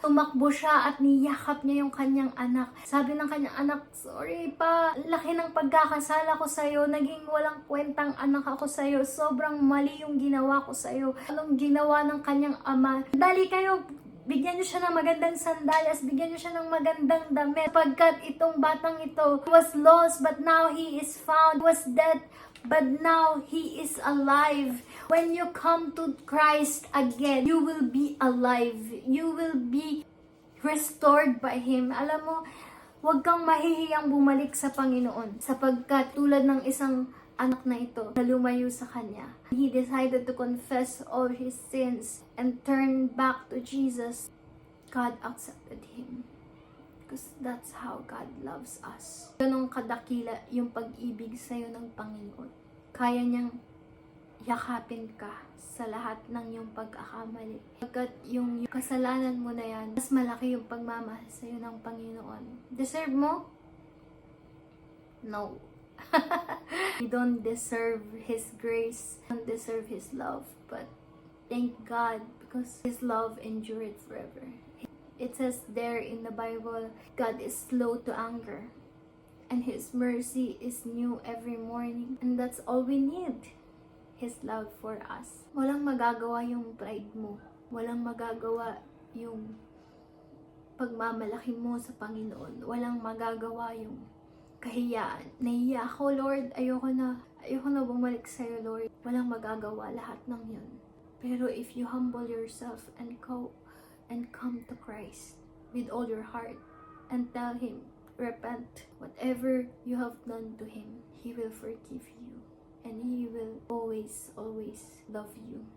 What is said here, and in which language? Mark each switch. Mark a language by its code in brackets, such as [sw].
[tl] Tumakbo siya at niyakap niya yung kanyang anak. Sabi ng kanyang anak, sorry pa, laki ng pagkakasala ko sa'yo. Naging walang kwentang anak ako sa'yo. Sobrang mali yung ginawa ko sa'yo. Anong ginawa ng kanyang ama? Dali kayo, bigyan niyo siya ng magandang sandalyas, bigyan niyo siya ng magandang damit. Pagkat itong batang ito [en] was lost, but now he is found. Was dead, but now he is alive. When you come to Christ again, you will be alive. You will be restored by Him. [tl] Alam mo, huwag kang mahihiyang bumalik sa Panginoon. Sapagkat tulad ng isang anak na ito na lumayo sa Kanya, [en] he decided to confess all his sins and turn back to Jesus. God accepted him because that's how God loves us. [tl] Ganong kadakila yung pag-ibig sa'yo ng Panginoon. Kaya niyang yakapin ka sa lahat ng iyong pagkakamali. Pagkat yung kasalanan mo na yan, mas malaki yung pagmamahal sa'yo ng Panginoon. Deserve mo? [en] No. You don't deserve His grace, you don't deserve His love, but thank God because His love endured forever. It says there in the Bible, God is slow to anger and His mercy is new every morning, and that's all we need, His love for us. [tl] Walang magagawa yung pride mo, walang magagawa yung pagmamalaki mo sa Panginoon, walang magagawa yung kahiyaan. Nahiya ako, Lord. Ayoko na bumalik sa'yo, Lord. Walang magagawa lahat ng yun. Pero [en] if you humble yourself and come to Christ with all your heart and tell Him, repent, whatever you have done to Him, He will forgive you. And He will always love you.